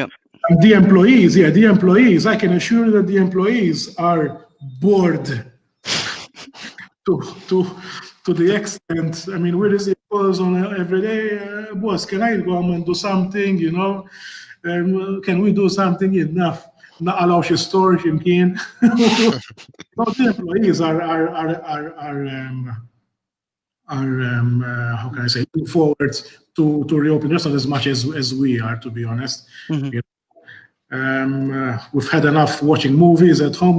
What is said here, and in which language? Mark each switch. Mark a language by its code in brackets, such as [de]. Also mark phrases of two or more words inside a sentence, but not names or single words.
[en] And the employees, I can assure that the employees are bored to to to the extent. I mean, we receive calls on every day. Boss, can I go and do something? Can we do something? Enough. [mt] Naqalaw xi store x'imkien. [en] No, the employees are how can I say, looking forward to reopen restaurants as much as we are, to be honest. Hmm. You we've had enough watching movies at home.